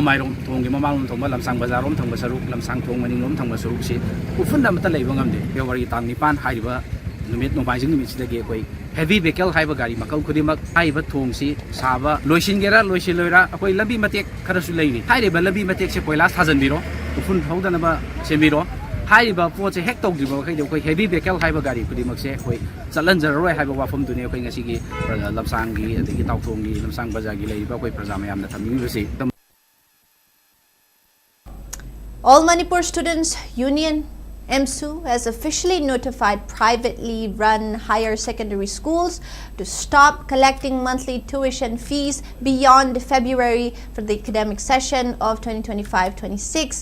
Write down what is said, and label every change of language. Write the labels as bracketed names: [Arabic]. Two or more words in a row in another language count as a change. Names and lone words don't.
[Manipuri] mairom thonggi mamang thongba lamsang bazarom thongba saruk lamsang thong maning rom thongba saruk si ufunda mata leiba ngamde February tang nipan haiba numit no baijing numit sidagi koi [English] heavy vehicle [Manipuri] haiba gari makal kudimak haiba thongsi saba loisingera loisiloira akoi labi matek kharasu leini haiba labi matek se koila sajanbiro ufun thaudana ba semiro haiba poche hek togdiba kai koi [English] heavy vehicle [Manipuri] haiba gari kudimak se koi chalanjaroi haiba wafam dune koi ngasi gi lamsangi adagi tawthongi lamsang bazagi leiba koi praja mayam na thammi bisi [English] All Manipur Students Union MSU has officially notified privately run higher secondary schools to stop collecting monthly tuition fees beyond February for the academic session of 2025-26.